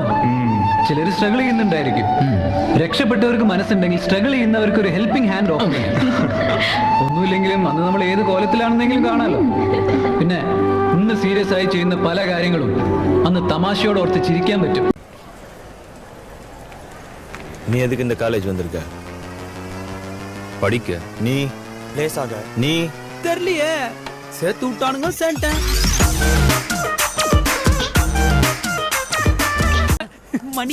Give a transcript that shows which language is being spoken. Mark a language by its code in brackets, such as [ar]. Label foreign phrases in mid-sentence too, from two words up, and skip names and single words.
[ml] ചിലർ സ്ട്രഗിൾ ചെയ്യുന്നുണ്ടായിരിക്കും. രക്ഷപ്പെട്ടവർക്ക് മനസ്സുണ്ടെങ്കിൽ സ്ട്രഗിൾ ചെയ്യുന്നവർക്ക് ഒരു [en] helping hand of [ml] ഒന്നുമില്ലെങ്കിലും അന്ന് നമ്മൾ ഏത് കോലത്തിലാണെന്നെങ്കിലും കാണാലോ. പിന്നെ ഇന്ന് സീരിയസ് ആയി ചെയ്യുന്ന പല കാര്യങ്ങളും അന്ന് തമാശയോട് ഓർത്ത് ചിരിക്കാൻ പറ്റും. [ta] நீ எதுக்கு இந்த காலேஜ் வந்திருக்க? படிக்க. நீ லேசாக நீ தெரியலையே, சேர்த்து விட்டானுங்க சேட்டேன். மணி